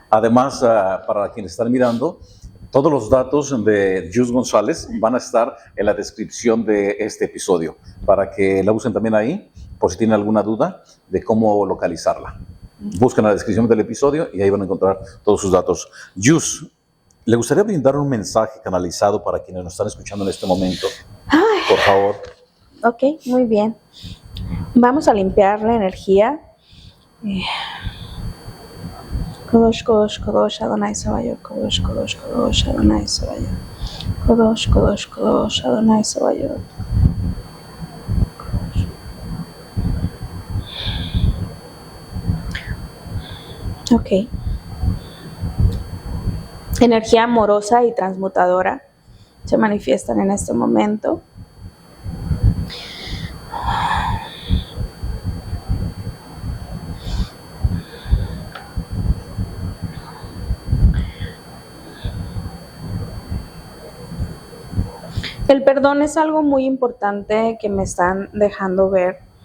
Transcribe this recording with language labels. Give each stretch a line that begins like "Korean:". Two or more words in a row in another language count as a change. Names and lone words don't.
Spanish: Además, para quienes están mirando, todos los datos de Yus González van a estar en la descripción de este episodio, para que la usen también ahí, por si tienen alguna duda de cómo localizarla. Busquen la descripción del episodio y ahí van a encontrar todos sus datos. Yus, ¿le gustaría brindar un mensaje canalizado para quienes nos están escuchando en este momento? Por favor. Ok, muy bien. Vamos a limpiar la energía.
Hebrew: קדוש קדוש קדוש אדוני צבאות קדוש קדוש קדוש אדוני צבאות קדוש קדוש קדוש אדוני צבאות.
Spanish: Ok. Energía amorosa y transmutadora se manifiestan en este momento. El perdón es algo muy importante que me están dejando ver.